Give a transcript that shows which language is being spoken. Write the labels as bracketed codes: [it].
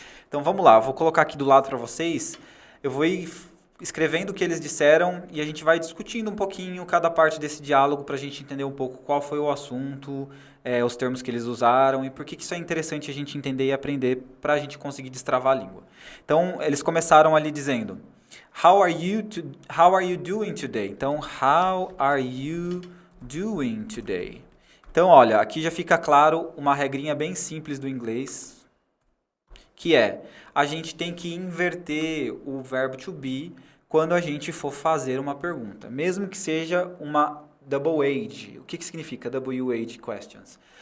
[pt] Então vamos lá, eu vou colocar aqui do lado para vocês, eu vou ir escrevendo o que eles disseram e a gente vai discutindo um pouquinho cada parte desse diálogo para a gente entender um pouco qual foi o assunto, os termos que eles usaram e por que isso é interessante a gente entender e aprender para a gente conseguir destravar a língua. Então, eles começaram ali dizendo, [en] How are you doing today? [pt] Então, [en] how are you doing today? [pt] Então, olha, aqui já fica claro uma regrinha bem simples do inglês, que é, a gente tem que inverter o verbo to be quando a gente for fazer uma pergunta, mesmo que seja uma double age. O que significa [en] double age questions?